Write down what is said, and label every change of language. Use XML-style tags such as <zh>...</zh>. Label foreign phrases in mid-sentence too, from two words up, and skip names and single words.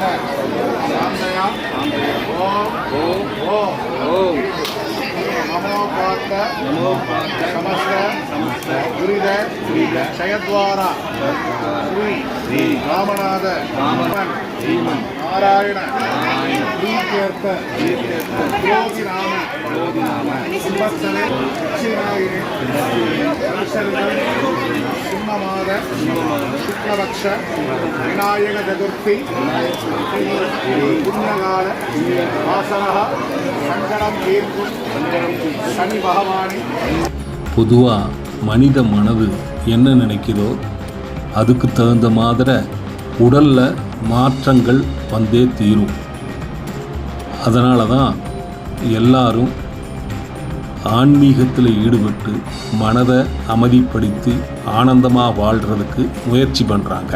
<sa>नमो समस्त दुरिद क्षयद्वारा श्री रामनाथ नारायण प्रीत्यर्थ क्रोधि नाम संवत्सरे सिंहमाद शुक्लपक्ष विनायक चतुर्थी पुण्यकाल वासरः</sa> <ta>சங்கடம் தீர்க்கும் சனி பகவானே. பொதுவாக மனித மனது என்ன நினைக்குதோ அதுக்கு தகுந்த மாதிரி உடலில் மாற்றங்கள் வந்தே தீரும். அதனால தான் எல்லாரும் ஆன்மீகத்தில் ஈடுபட்டு மனதை அமைதிப்படுத்தி ஆனந்தமாக வாழ்கிறதுக்கு முயற்சி பண்ணுறாங்க.</ta>